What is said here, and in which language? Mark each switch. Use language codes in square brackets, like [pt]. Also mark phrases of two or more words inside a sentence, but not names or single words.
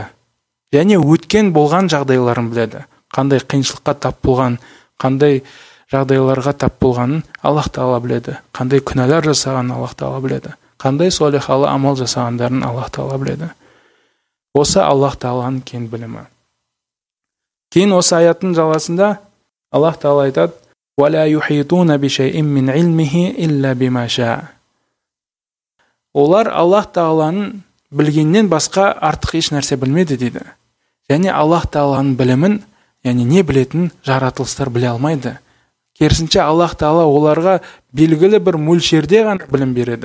[kk] Және өткен болған жағдайларын біледі. Қандай қиыншылыққа тап болған, қандай жағдайларға тап болғанын Аллах Тағала біледі. Қандай күнәлар жасағанын Аллах Тағала біледі. Қандай солихалы амал жасағандарын Аллах Тағала біледі. Осы Аллах Тағаланың кең білімі. Кейін осы аяттың жалғасында Аллах Тағала айтады: [ar] "ولا يحيطون بشيء من علمه إلا بما شاء". [kk] Олар Аллах Тағаланың білгеннен басқа артық еш нәрсе білмеді дейді. Және Аллах Тағаланың білімін, яғни не білетін жаратылыстар біле алмайды. Керісінше Аллах Тағала оларға белгілі бір мөлшерде ғана білім береді.